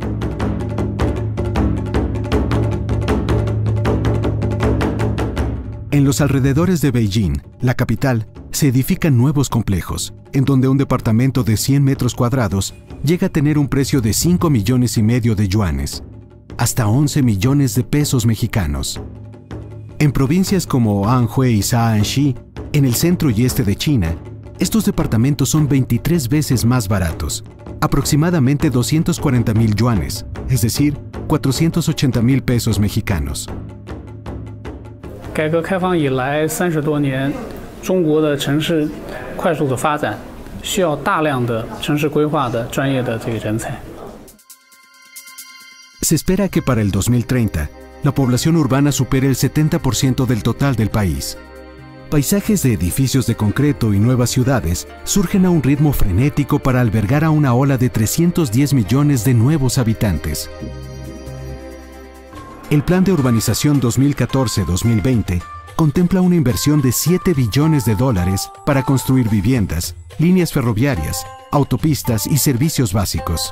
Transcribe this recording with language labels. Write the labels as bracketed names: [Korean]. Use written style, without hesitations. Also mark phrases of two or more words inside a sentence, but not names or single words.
[Spanish] En los alrededores de Beijing, la capital, se edifican nuevos complejos, en donde un departamento de 100 metros cuadrados llega a tener un precio de 5,5 millones de yuanes, hasta 11 millones de pesos mexicanos. En provincias como Anhui y Shaanxi, en el centro y este de China, estos departamentos son 23 veces más baratos, aproximadamente 240,000 yuanes, es decir, 480,000 pesos mexicanos. [Chinese] 改革开放以来30多年，中国的城市快速的发展，需要大量的城市规划的专业的这个人才。 [Spanish] Se espera que para el 2030, la población urbana supere el 70% del total del país. Paisajes de edificios de concreto y nuevas ciudades surgen a un ritmo frenético para albergar a una ola de 310 millones de nuevos habitantes. El Plan de Urbanización 2014-2020 contempla una inversión de $7 billones para construir viviendas, líneas ferroviarias, autopistas y servicios básicos.